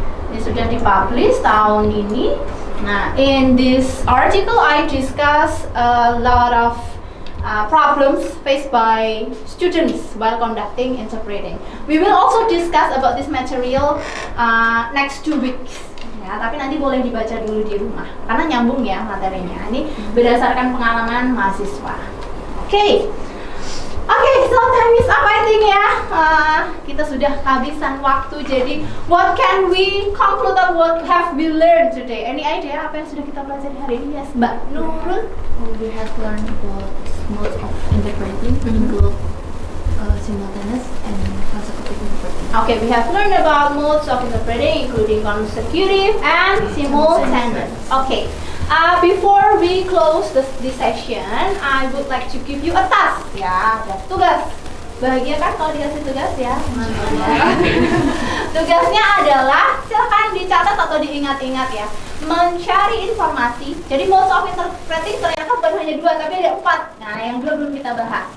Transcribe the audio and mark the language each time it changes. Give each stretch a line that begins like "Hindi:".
Indonesian: Ini sudah dipublish tahun ini.
English: Nah, in this article I discuss a lot of problems faced by students while conducting interpreting. We will also discuss about this material next 2 weeks.
Indonesian: Ya, tapi nanti boleh dibaca dulu di rumah karena nyambung ya materinya. Ini berdasarkan pengalaman mahasiswa. Oke.
English: Oke, so time is up I think ya.
Indonesian: Kita sudah kehabisan waktu.
English: Jadi, what can we conclude of what have we learned today?
Indonesian: Any idea apa yang sudah kita pelajari hari ini? Yes, Mbak Nurul.
English: We have learned about modes of interpreting, include simultaneous and consecutive interpreting. Okay, we have learned about modes of interpreting, including consecutive and simultaneous. Okay. Before we close this session, I would like to give you a task ya, ada tugas.
Indonesian: Bahagia kan kalau dikasih tugas ya, mantap ya. Tugasnya adalah silakan dicatat atau diingat-ingat ya. Mencari informasi. Jadi modes of interpreting ternyata bukan hanya 2 tapi ada 4. Nah, yang belum kita bahas.